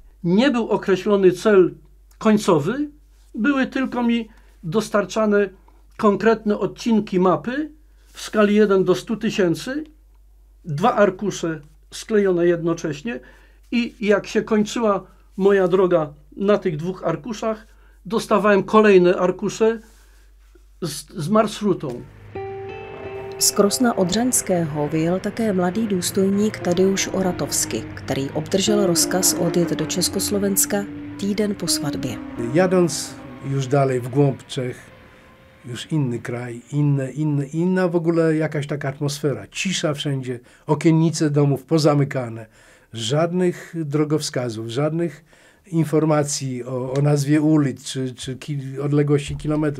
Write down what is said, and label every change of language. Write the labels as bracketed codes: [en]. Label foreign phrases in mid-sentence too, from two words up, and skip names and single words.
[pl] Nie był określony cel końcowy, były tylko mi dostarczane konkretne odcinki mapy w skali 1 do 100 000, 2 arkusze sklejone jednocześnie i jak się kończyła moja droga na tych 2 arkuszach, dostawałem kolejne arkusze z marszrutą. [cs] Z Krosna Odřaňského vyjel také mladý důstojník Tadeusz Oratovsky, který obdržel rozkaz odjet do Československa týden po svatbě. [pl] Jadąc już dalej w głąb Czech, już inny kraj, inna w ogóle jakaś taka atmosfera, cisza wszędzie, okiennice domów pozamykane, żadnych drogowskazów, żadnych informacji o nazwie ulic czy odległości kilometrów.